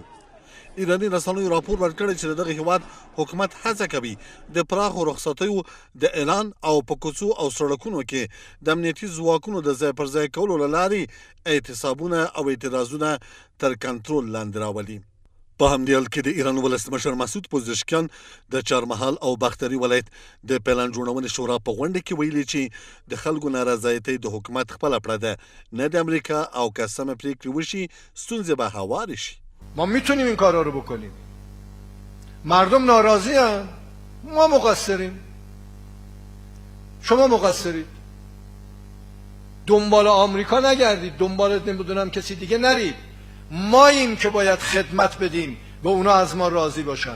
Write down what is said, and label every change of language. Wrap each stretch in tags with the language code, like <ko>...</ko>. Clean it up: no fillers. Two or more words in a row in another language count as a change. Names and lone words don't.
<ps>ایراني رسنیو راپور ورکړی چې د دغه هیواد حکومت هڅه کوي د پراخو رخصتیو د اعلان او په کوڅو او سړکونو کې د امنیتي ځواکونو د ځای پر ځای کولو له لارې اعتصابونه او اعتراضونه تر کنټرول لاندې راولي. په همدې حال کې د ایران ولسمشر مسعود پزشکیان د چهارمحال او بختیاري ولایت د پلان جوړونې شورا په غونډه کې ویلي چې د خلکو نارضایتۍ د حکومت خپله پړه ده، نه د امریکا، او که سمه پرېکړې وشي ستونزې به هوارې شي.</ps> <fa>ما میتونیم این کارا رو بکنیم. مردم ناراضی هستند، ما مقصریم، شما مقصرید. دنبال آمریکا نگردید، دنبال نمیدونم کسی دیگه نرید. ماییم که باید خدمت بدیم و اونا از ما راضی باشن.</fa>